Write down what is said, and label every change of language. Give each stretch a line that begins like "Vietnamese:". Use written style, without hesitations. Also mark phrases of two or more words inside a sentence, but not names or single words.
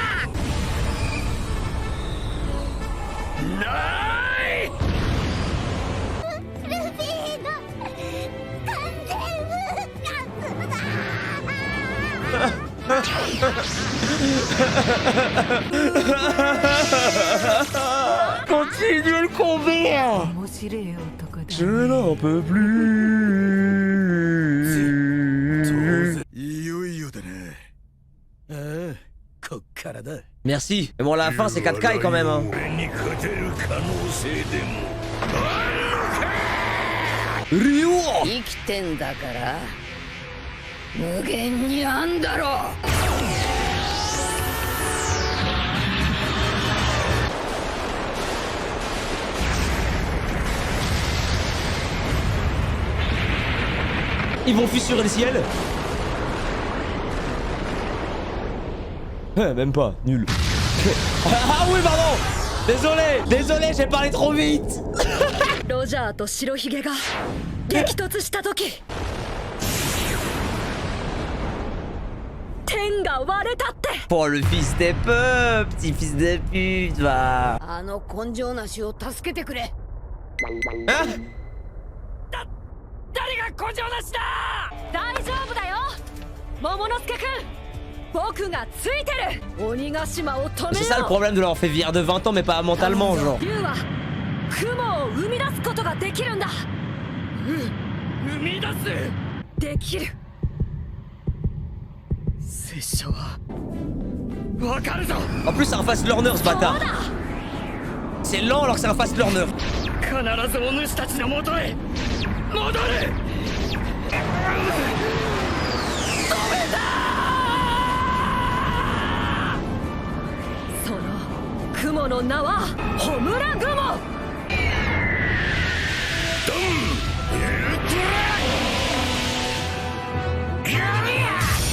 Japanese: ない。ルフィの完全復活だ。
French: Continue le combat. Je n'en peux plus.
Japanese: いよいよだね。ああ、こっからだ。
French: Merci. Mais bon, la fin, c'est 4K quand même. Hein.
Japanese: 俺に勝てる可能性でもあ Ryo. 生きてんだから無限にあんだろう。
French: Ils vont fissurer le ciel. Même pas, nul. Ah oui, pardon. Désolé, j'ai parlé trop vite.
Japanese: ロジャーと白ひげが激突した時天が割れたって
French: Pour le fils des peuples, petit fils de pute, va.
Japanese: あの根性なしを助けてくれ。
French: Hein?
Japanese: 誰が根性なしだ。大丈夫だよ桃之助くん僕がついてる鬼ヶ島を止めよう
French: C'est ça le problème de leur fait vieillir de 20 ans mais pas mentalement genre.
Japanese: 竜は雲を生み出すことができるんだ生み出す。できる拙者はわかるぞ。
French: En plus c'est un
English: fast learner
French: ce bâtard. C'est lent alors que c'est un
English: fast learner.
Japanese: 必ずお主たちの元へ戻る。その雲の名はホムラ雲ドンウルトラガリア。